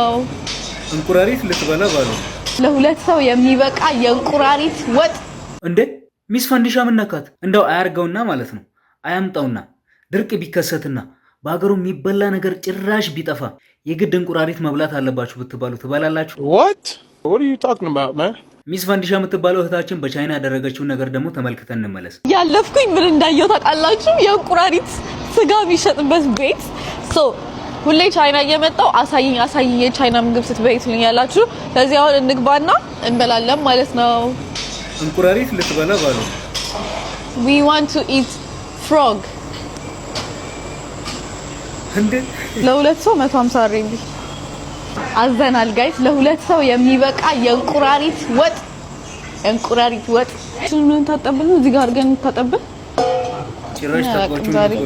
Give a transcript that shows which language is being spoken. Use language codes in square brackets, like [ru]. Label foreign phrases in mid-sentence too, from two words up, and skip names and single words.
[am] እንቁራሪት ልትበላ ባሉ ለሁለት ሰው የሚበቃ የእንቁራሪት ወጥ እንዴ! ሚስ ፈንዲሻ ምን ነካት? እንደው አያርገውና ማለት ነው አያምጣውና ድርቅ ቢከሰትና በአገሩ የሚበላ ነገር ጭራሽ ቢጠፋ የግድ እንቁራሪት መብላት አለባችሁ ብትባሉ ትበላላችሁ? [en] What are you talking about, man? [am] ሚስ ፈንዲሻ የምትባለው እህታችን በቻይና ያደረገችውን ነገር ደግሞ ተመልክተን እንመለስ። ያለፍኩኝ ምን እንዳየው ታውቃላችሁ? የእንቁራሪት ስጋ የሚሸጥበት ቤት ሁሌ ቻይና እየመጣው አሳይኝ የቻይና ምግብ ስትበይ ትሉኛላችሁ። ስለዚህ አሁን እንግባና እንበላለን ማለት ነው። እንቁራሪት ልትበላ ባሉ [en] we want to eat frog [am] እንዴ! ለሁለት ሰው 150 ሪንቢ አዘናል ጋይስ። ለሁለት ሰው የሚበቃ የእንቁራሪት ወጥ ምን ታጠብልን? እዚህ ጋር አድርገን ታጠብልን ጭራሽ ታጥባችሁ።